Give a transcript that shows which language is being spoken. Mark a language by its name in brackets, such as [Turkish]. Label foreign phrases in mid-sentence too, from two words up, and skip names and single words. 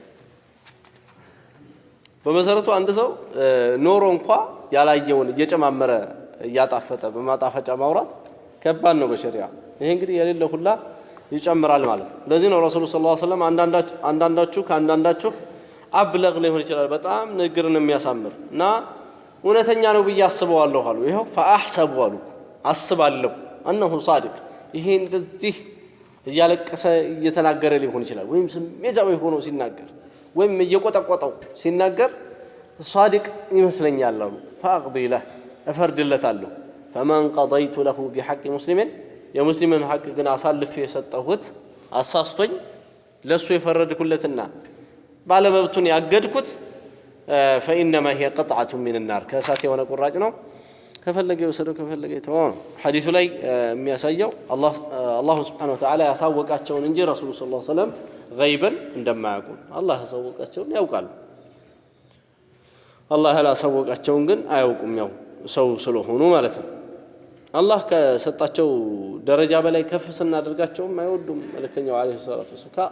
[Amharic] በመሰረቱ አንድ ሰው ኖሮ እንኳን ያላየውን እየጨማመረ እያጣፈጠ በማጣፈጫ ማውራት ከባድ ነው በሸሪዓ ይሄ እንግዲህ የሌለ ሁላ ይጨምራል ማለት ነው ለዚህ ነው ረሱሉ [Arabic] صلى الله عليه وسلم [Amharic] አንዳንዳችሁ ከአንዳንዳችሁ አብለግ ሊሆን ይችላል በጣም ንግርን የሚያሳምር እና እውነተኛ ነው ብዬ አስበዋለሁ አሉ ይሄው ፈአህሰቡ አሉ አስባለሁ [Arabic] انه صادق [Amharic] ይሄ እንደዚህ እያለቀሰ እየተናገረ ሊሆን ይችላል ወይም ስሜታዊ ሆኖ ሲናገር ወይም እየቆጠቆጠው ሲናገር صادق ይመስለኛል አሉ فاقضي له እፈርድለታለሁ [Arabic] فمن قضيت له بحق مسلم [Amharic] የሙስሊምን ሐቅ ግን አሳልፌ የሰጠሁት አሳስቶኝ ለሱ የፈረድኩለትና ባለመብቱን ያገድኩት [Arabic] فإنما هي قطعة من النار [Amharic] ከእሳት የሆነ ቁራጭ ነው ከፈለገ ይወሰደው ከፈለገ ይተወው ሐዲሱ ላይ የሚያሳየው አላህ [Arabic] سبحانه وتعالى [Amharic] ያሳወቃቸውን እንጂ ረሱሉ [Arabic] صلى الله عليه وسلم [Amharic] ገይበን እንደማያውቁ አላህ ያሳወቃቸውን ያውቃሉ አላህ ያላሳወቃቸውን ግን አያውቁም ያው ሰው ስለሆኑ ማለት ነው አላህ ከሰጣቸው ደረጃ በላይ ከፍ ስናደርጋቸውም አይወዱም መልእክተኛው [Arabic] عليه الصلاة والسلام